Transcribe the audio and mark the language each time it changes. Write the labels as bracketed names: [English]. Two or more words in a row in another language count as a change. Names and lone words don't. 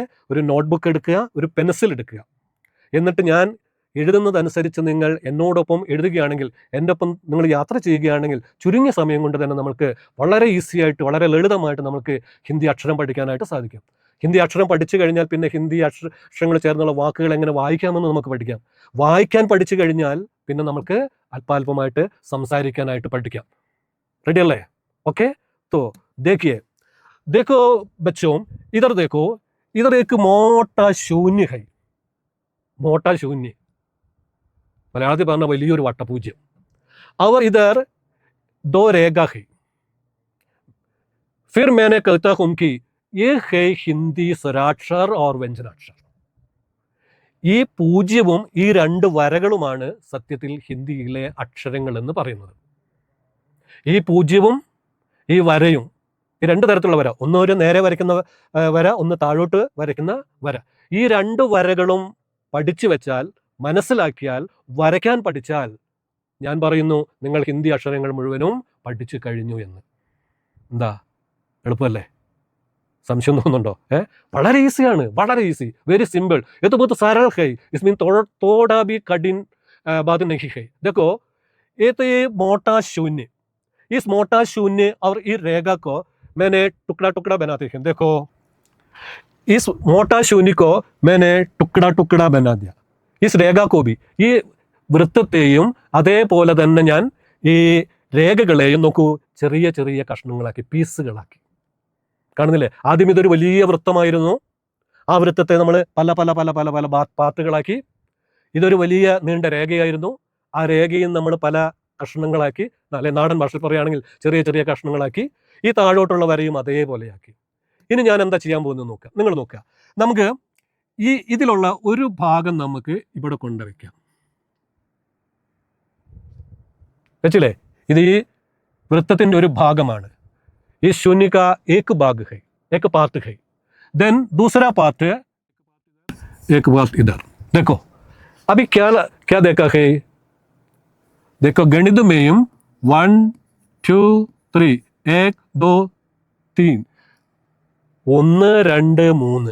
[Malayalam] ഒരു നോട്ട്ബുക്ക് എടുക്കുക, ഒരു പെൻസിൽ എടുക്കുക. എന്നിട്ട് ഞാൻ എഴുതുന്നതനുസരിച്ച് നിങ്ങൾ എന്നോടൊപ്പം എഴുതുകയാണെങ്കിൽ, എൻ്റെ ഒപ്പം നിങ്ങൾ യാത്ര ചെയ്യുകയാണെങ്കിൽ ചുരുങ്ങിയ സമയം കൊണ്ട് തന്നെ നമുക്ക് വളരെ ഈസി ആയിട്ട്, വളരെ ലളിതമായിട്ട് നമുക്ക് ഹിന്ദി അക്ഷരം പഠിക്കാനായിട്ട് സാധിക്കും. ഹിന്ദി അക്ഷരം പഠിച്ചു കഴിഞ്ഞാൽ പിന്നെ ഹിന്ദി അക്ഷരങ്ങൾ ചേർന്നുള്ള വാക്കുകൾ എങ്ങനെ വായിക്കാമെന്ന് നമുക്ക് പഠിക്കാം. വായിക്കാൻ പഠിച്ചു കഴിഞ്ഞാൽ പിന്നെ നമുക്ക് അല്പാൽപമായിട്ട് സംസാരിക്കാനായിട്ട് പഠിക്കാം. റെഡി അല്ലേ? ഓക്കെ, [Hindi] तो देखो बच्चों, इधर देखो, इधर एक मोटा शून्य है. मोटा शून्य [Malayalam] മലയാളത്തിൽ പറഞ്ഞ വലിയൊരു വട്ടപൂജ്യം. [Hindi] और इधर 2 रेखा है. फिर मैंने कहता हूं कि ये है हिंदी स्वराक्षर और व्यंजनाक्षर. [Malayalam] ഈ പൂജ്യവും ഈ 2 വരകളുമാണ് സത്യത്തിൽ ഹിന്ദിയിലെ അക്ഷരങ്ങൾ എന്ന് പറയുന്നത്. ഈ പൂജ്യവും ഈ വരയും, ഈ 2 തരത്തിലുള്ള വര, ഒന്ന് ഒരു നേരെ വരയ്ക്കുന്ന വര, ഒന്ന് താഴോട്ട് വരയ്ക്കുന്ന വര. ഈ 2 വരകളും പഠിച്ചു വെച്ചാൽ, മനസ്സിലാക്കിയാൽ, വരയ്ക്കാൻ പഠിച്ചാൽ, ഞാൻ പറയുന്നു നിങ്ങൾ ഹിന്ദി അക്ഷരങ്ങൾ മുഴുവനും പഠിച്ചു കഴിഞ്ഞു എന്ന്. എന്താ, എളുപ്പമല്ലേ? സംശയം തോന്നുന്നുണ്ടോ? വളരെ ഈസിയാണ്, വളരെ ഈസി, [English] very simple. [Hindi] ये तो बहुत सरल है, इसमें थोड़ा भी कठिन बात नहीं है. देखो, ये तो ये मोटा शून्य, इस मोटा शून्य और इस रेखा को मैंने टुकड़ा टुकड़ा बनाते हैं. देखो, इस मोटा शून्य को मैंने टुकड़ा टुकड़ा बना दिया. इस रेखा को भी, [Malayalam] ഈ വൃത്തത്തെയും അതേപോലെ തന്നെ ഞാൻ ഈ രേഖകളെയും നോക്കൂ, ചെറിയ ചെറിയ കഷ്ണങ്ങളാക്കി, പീസുകളാക്കി. കാണുന്നില്ലേ? ആദ്യം ഇതൊരു വലിയ വൃത്തമായിരുന്നു. ആ വൃത്തത്തെ നമ്മൾ പല പല പല പല പല പാർട്ടുകളാക്കി. ഇതൊരു വലിയ നീണ്ട രേഖയായിരുന്നു. ആ രേഖയും നമ്മൾ പല കഷ്ണങ്ങളാക്കി, അല്ലെ നാടൻ ഭാഷയിൽ പറയുകയാണെങ്കിൽ ചെറിയ ചെറിയ കഷ്ണങ്ങളാക്കി. ഈ താഴോട്ടുള്ള വരയും അതേപോലെയാക്കി. ഇനി ഞാൻ എന്താ ചെയ്യാൻ പോകുന്നത് നോക്കുക, നിങ്ങൾ നോക്കുക. നമുക്ക് ഇതിലുള്ള ഒരു ഭാഗം നമുക്ക് ഇവിടെ കൊണ്ടുവയ്ക്കാം. വെച്ചില്ലേ? ഇത് ഈ വൃത്തത്തിൻ്റെ ഒരു ഭാഗമാണ്. [Hindi] इस शून्य का एक भाग है, एक पार्ट है. देन दूसरा पार्ट है, एक पार्ट इधर. देखो अभी क्या देखा है? देखो गणित में 1 2 3, 1 2 3, 1 2 3.